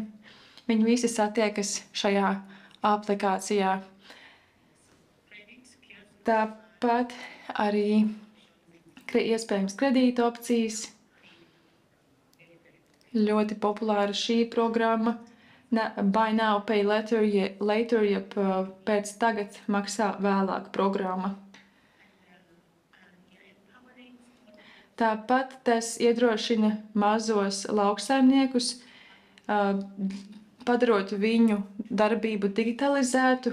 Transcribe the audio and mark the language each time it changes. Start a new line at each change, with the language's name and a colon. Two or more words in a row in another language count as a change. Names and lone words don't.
Latvian: Viņi visi satiekas šajā aplikācijā. Tāpat arī iespējams kredīta opcijas. Ļoti populāra šī programma.
English: Buy now, pay later,
Latvian: jeb pēc tagad maksā vēlāk programma. Tāpat tas iedrošina mazos lauksaimniekus, padarot viņu darbību digitalizētu.